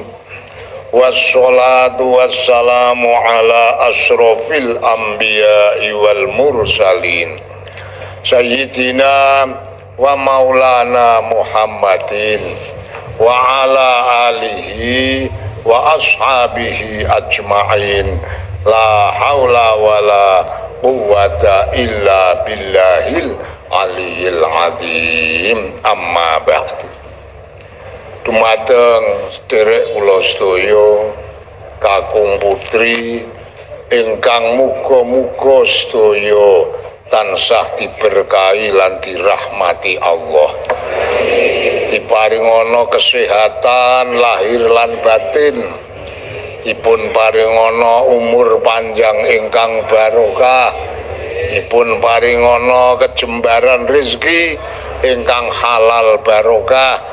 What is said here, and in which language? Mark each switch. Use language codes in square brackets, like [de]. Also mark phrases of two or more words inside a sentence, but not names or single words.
[ar] والصلاة والسلام على أشرف الأنبياء والمرسلين سيدنا ومولانا محمد وعلى آله وأصحابه أجمعين. لا حول ولا قوة إلا بالله العلي العظيم. أما بعد. [jv] Dumateng sederek kula sedaya kakung putri ingkang muga-muga sedaya tansah diberkahi lan dirahmati Allah. Diparingana kesehatan lahir lan batin, dipun paringana umur panjang ingkang barokah, dipun paringana kejembaran rezeki ingkang halal barokah.